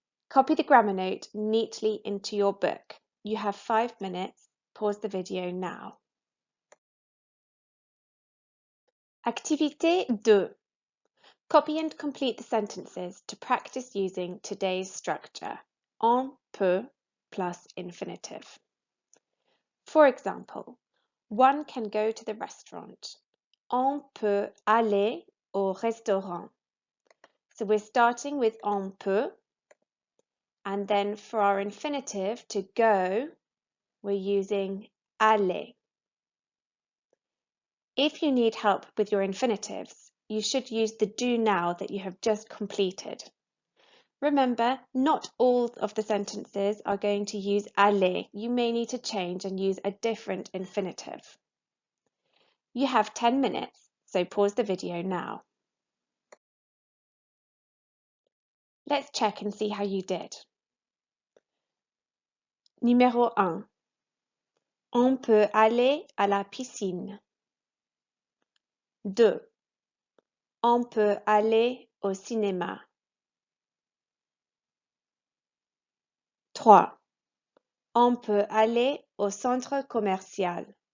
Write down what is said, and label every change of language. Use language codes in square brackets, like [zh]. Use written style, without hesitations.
[en] Copy the grammar note neatly into your book. You have 5 minutes. Pause the video now. [fr] Activité 2. [en] Copy and complete the sentences to practice using today's structure. [fr] On peut [en] plus infinitive. For example, one can go to the restaurant. [fr] On peut aller au restaurant. [en] So we're starting with [fr] on peut, [en] and then for our infinitive to go, we're using aller. If you need help with your infinitives, you should use the do now that you have just completed. Remember, not all of the sentences are going to use aller. You may need to change and use a different infinitive. You have 10 minutes, so pause the video now. Let's check and see how you did. [fr] Numéro 1. On peut aller à la piscine. 2. On peut aller au cinéma. 3. On peut aller au centre commercial.